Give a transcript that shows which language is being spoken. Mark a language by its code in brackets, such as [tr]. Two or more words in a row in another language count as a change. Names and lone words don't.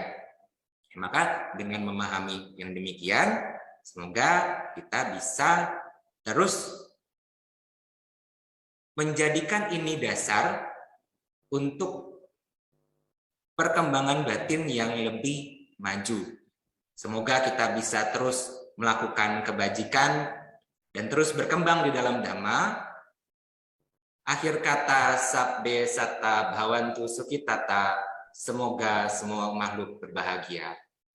[id] Maka dengan memahami yang demikian, semoga kita bisa terus menjadikan ini dasar untuk perkembangan batin yang lebih maju. Semoga kita bisa terus melakukan kebajikan dan terus berkembang di dalam Dhamma. Akhir kata, [pi] sabbe satta bhavantu sukhitata. [id] Semoga semua makhluk berbahagia.